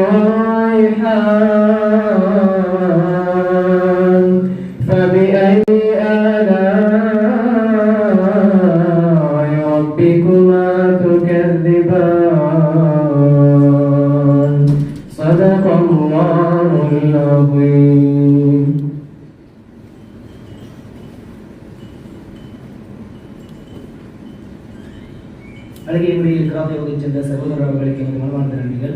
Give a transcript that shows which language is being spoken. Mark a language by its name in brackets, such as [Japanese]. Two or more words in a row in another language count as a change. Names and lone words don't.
[Arabic] والريحان فبأي آلاء ربكما تكذبان صدق الله العظيم. [Tamil] அழகிய முறையில் கிராமத்தை வகைச் சென்ற சகோதரர் அவர்களுக்கு எமது மனமார்ந்த நன்றிகள்.